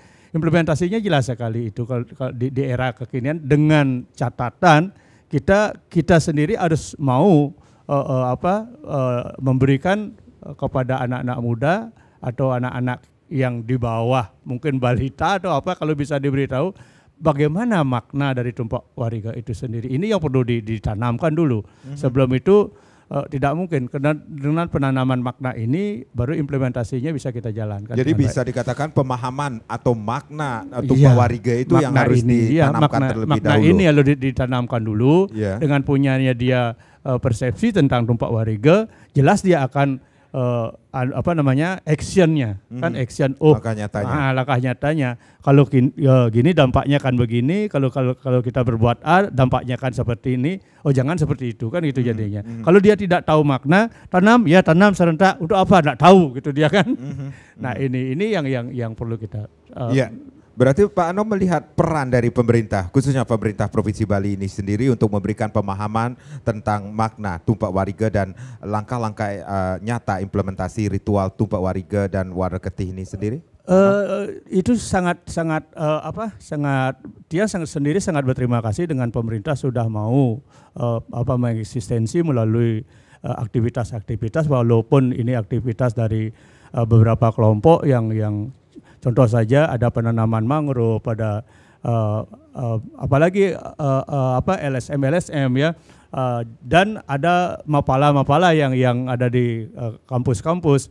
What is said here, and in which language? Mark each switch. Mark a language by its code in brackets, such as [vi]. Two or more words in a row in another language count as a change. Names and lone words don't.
[id] Implementasinya jelas sekali itu kalau di era kekinian, dengan catatan kita sendiri harus mau memberikan kepada anak-anak muda atau anak-anak yang di bawah, mungkin balita atau apa, kalau bisa diberitahu bagaimana makna dari tumpak wariga itu sendiri. Ini yang perlu ditanamkan dulu. Sebelum itu tidak mungkin, karena dengan penanaman makna ini baru implementasinya bisa kita jalankan. Jadi bisa dikatakan pemahaman atau makna tumpak wariga itu yang harus ditanamkan terlebih dahulu. Makna ini harus ditanamkan dulu. Dengan punyanya dia persepsi tentang tumpak wariga, jelas dia akan actionnya, kan action, langkah nyatanya. Kalau gini dampaknya kan begini, kalau kita berbuat A dampaknya kan seperti ini, jangan seperti itu, kan gitu jadinya. Kalau dia tidak tahu makna, tanam serentak, untuk apa, tidak tahu gitu dia kan. Nah ini yang perlu kita Berarti Pak Ano melihat peran dari pemerintah, khususnya pemerintah Provinsi Bali ini sendiri untuk memberikan pemahaman tentang makna tumpak wariga dan langkah-langkah nyata implementasi ritual tumpak wariga dan Warna Ketih ini sendiri? Itu sangat dia sendiri sangat berterima kasih dengan pemerintah sudah mau mengeksistensi melalui aktivitas-aktivitas, walaupun ini aktivitas dari beberapa kelompok yang contoh saja ada penanaman mangrove, ada apalagi LSM ya, dan ada mapala yang ada di kampus-kampus.